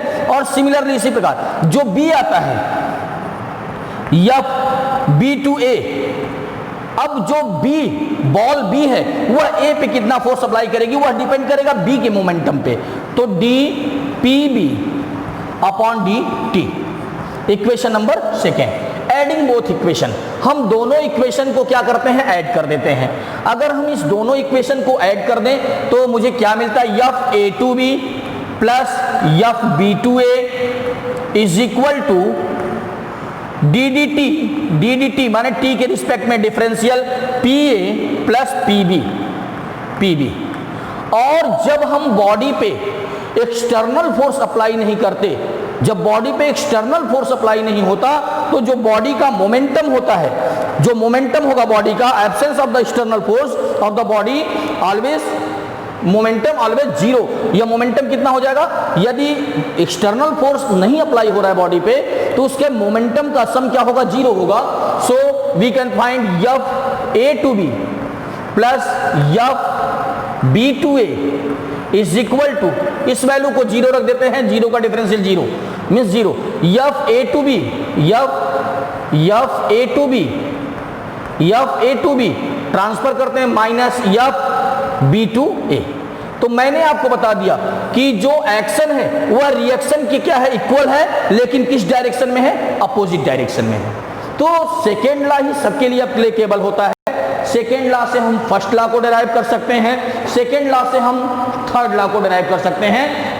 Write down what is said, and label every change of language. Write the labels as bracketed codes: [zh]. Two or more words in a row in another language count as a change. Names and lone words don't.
[hi] और सिमिलरली इसी प्रकार जो B आता है [en] F B to A, [hi] अब जो B बॉल B है वह A पे कितना [en] force apply [hi] करेगी वह डिपेंड करेगा B के मोमेंटम पे, तो [en] dPB upon dt, equation number second. adding both equation, [hi] हम दोनों इक्वेशन को क्या करते हैं, ऐड कर देते हैं। अगर हम इस दोनों इक्वेशन को ऐड कर दें तो मुझे क्या मिलता है, [en] F A to B plus F B to A is equal to ddT [hi] माने t के रिस्पेक्ट में [en] differential PA plus PB. [hi] और जब हम बॉडी पे [en] external force apply [hi] नहीं करते, जब बॉडी पे [en] external force apply [hi] नहीं होता तो जो बॉडी का मोमेंटम होता है, जो मोमेंटम होगा बॉडी का, [en] absence of the external force of the body always, momentum always zero. [hi] यह मोमेंटम कितना हो जाएगा, यदि [en] external force [hi] नहीं अप्लाई हो रहा है बॉडी पे तो उसके मोमेंटम का सम क्या होगा, जीरो होगा। [en] so we can find F A to B plus F B to A is equal to, [hi] इस वैल्यू को जीरो रख देते हैं, जीरो का डिफरेंशियल [en] zero means zero, F A to B, F A to B, F A to B transfer [hi] करते हैं [en] minus F B to A. [hi] तो मैंने आपको बता दिया कि जो एक्शन है वह रिएक्शन की क्या है, इक्वल है, लेकिन किस डायरेक्शन में है, [en] opposite direction [hi] में है। तो [en] second law [hi] ही सबके लिए एप्लीकेबल होता है। [en] second law [hi] से हम [en] first law [hi] को डिराइव कर सकते हैं, [en] second law [hi] से हम [en] third law [hi] को डिराइव कर सकते हैं।